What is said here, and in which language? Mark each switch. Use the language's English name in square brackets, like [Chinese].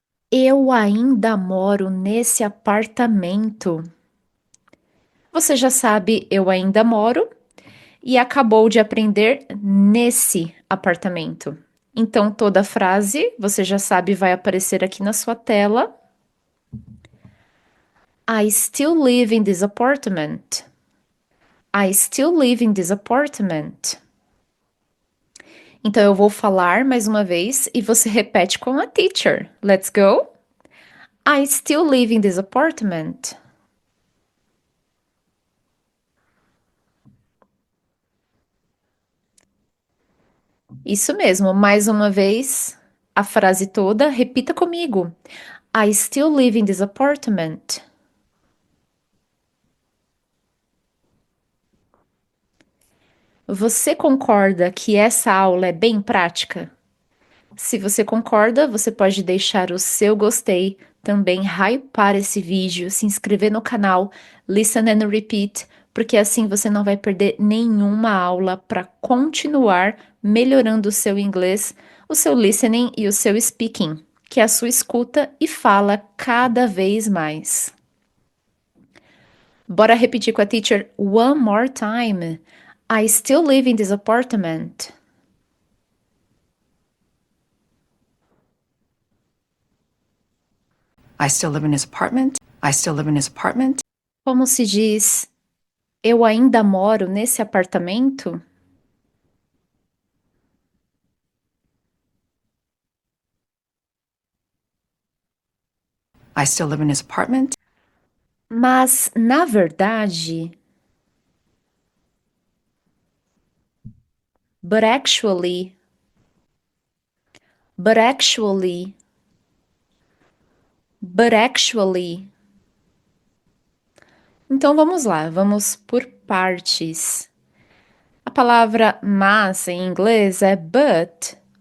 [Portuguese] Eu ainda moro nesse apartamento. Você já sabe, eu ainda moro e acabou de aprender nesse apartamento. Então, toda frase, você já sabe, vai aparecer aqui na sua tela. [English] I still live in this apartment. I still live in this apartment. [Portuguese] Então, eu vou falar mais uma vez e você repete com a teacher. [English] Let's go. I still live in this apartment. [Portuguese] Isso mesmo, mais uma vez, a frase toda, repita comigo. [English] I still live in this apartment. [Portuguese] Você concorda que essa aula é bem prática? Se você concorda, você pode deixar o seu gostei, também hypar esse vídeo, se inscrever no canal, listen and repeat, porque assim você não vai perder nenhuma aula para continuar melhorando o seu inglês, o seu listening e o seu speaking, que é a sua escuta e fala cada vez mais. Bora repetir com a teacher [English] one more time. I still live in this apartment. I still live in his apartment. I still live in his apartment. [Portuguese] Como se diz, eu ainda moro nesse apartamento? [English] I still live in his apartment. [Portuguese] Mas, na verdade, [English] but actually, but actually, but actually. [Portuguese] Então vamos lá, vamos por partes. A palavra mas em inglês é but.